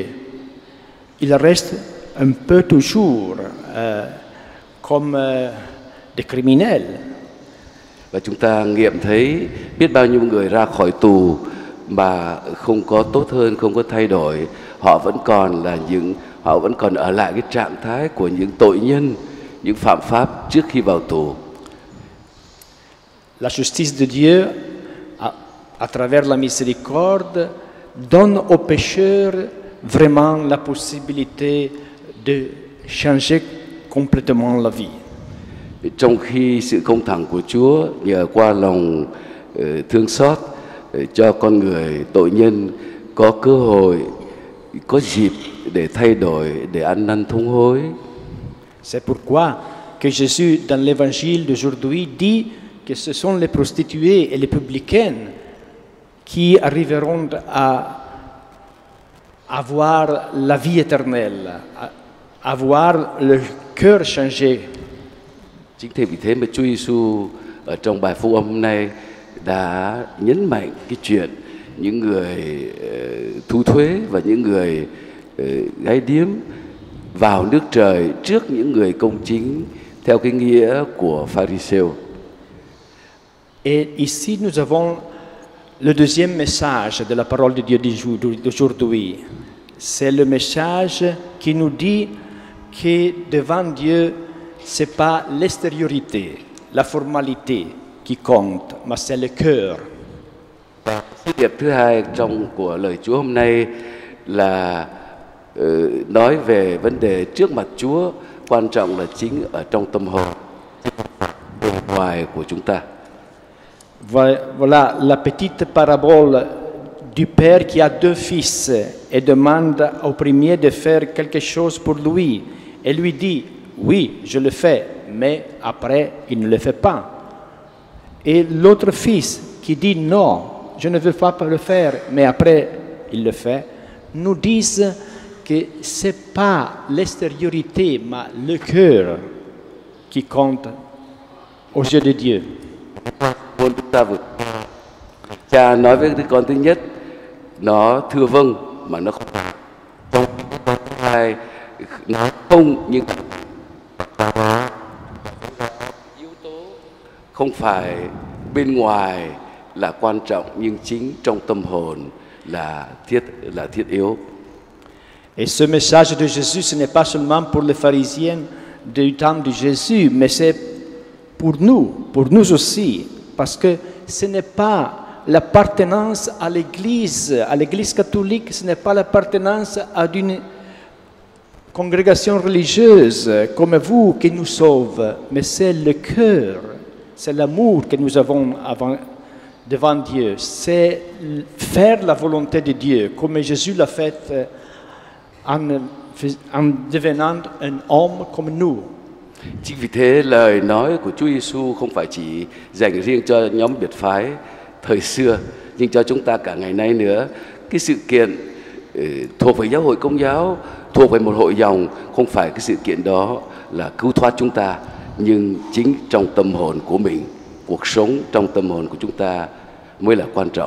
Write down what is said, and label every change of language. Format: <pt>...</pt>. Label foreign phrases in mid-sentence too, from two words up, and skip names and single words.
<fr>Ils restent un peu toujours comme des criminels.</fr> <vi>Và chúng ta nghiệm thấy biết bao nhiêu người ra khỏi tù mà không có tốt hơn, không có thay đổi, họ vẫn còn ở lại cái trạng thái của những tội nhân, những phạm pháp trước khi vào tù.</vi> <fr>La justice de Dieu, à travers la miséricorde, donne aux pécheurs vraiment la possibilité de changer complètement la vie.</fr> <vi>Trong khi sự công thẳng của Chúa nhờ qua lòng thương xót cho con người tội nhân có cơ hội, có dịp để thay đổi, để ăn năn thống hối.</vi> <fr>C'est pourquoi que Jésus, dans l'évangile d'aujourd'hui, dit que ce sont les prostituées et les publicaines qui arriveront à avoir la vie éternelle, à avoir le cœur changé.</fr> <vi>Chính vì thế mà Chúa Giêsu ở trong bài phúc âm hôm nay đã nhấn mạnh cái chuyện những người thu thuế và những người gái điếm vào nước trời trước những người công chính theo cái nghĩa của Pharisêu.</vi> <fr>Et ici nous avons le deuxième message de la parole de Dieu d'aujourd'hui. C'est le message qui nous dit que devant Dieu, ce n'est pas l'extériorité, la formalité qui compte, mais c'est le cœur.</fr> <vi>Sứ điệp thứ hai của lời Chúa hôm nay là nói về vấn đề trước mặt Chúa, quan trọng là chính ở trong tâm hồn, bên ngoài của chúng ta.</vi> <fr>Voilà la petite parabole du père qui a deux fils et demande au premier de faire quelque chose pour lui. Et lui dit, oui, je le fais, mais après, il ne le fait pas. Et l'autre fils qui dit, non, je ne veux pas le faire, mais après, il le fait. nous disent que ce n'est pas l'extériorité, mais le cœur qui compte aux yeux de Dieu.</fr> <vi>Muốn chúng ta vượt. Cha nói với đứa con thứ nhất, nó thưa vâng mà nó không hai, nó không, nhưng yếu tố không phải bên ngoài là quan trọng, nhưng chính trong tâm hồn là thiết yếu.</vi> <fr>Et ce message de Jésus, ce n'est pas seulement pour les pharisiens du temps de Jésus, mais c'est pour nous aussi, parce que ce n'est pas l'appartenance à l'Église catholique, ce n'est pas l'appartenance à une congrégation religieuse comme vous qui nous sauve, mais c'est le cœur, c'est l'amour que nous avons devant Dieu, c'est faire la volonté de Dieu, comme Jésus l'a fait en devenant un homme comme nous.</fr> <vi>Chính vì thế lời nói của Chúa Giêsu không phải chỉ dành riêng cho nhóm biệt phái thời xưa, nhưng cho chúng ta cả ngày nay nữa. Cái sự kiện thuộc về giáo hội Công giáo, thuộc về một hội dòng, không phải cái sự kiện đó là cứu thoát chúng ta, nhưng chính trong tâm hồn của mình, cuộc sống trong tâm hồn của chúng ta mới là quan trọng.</vi>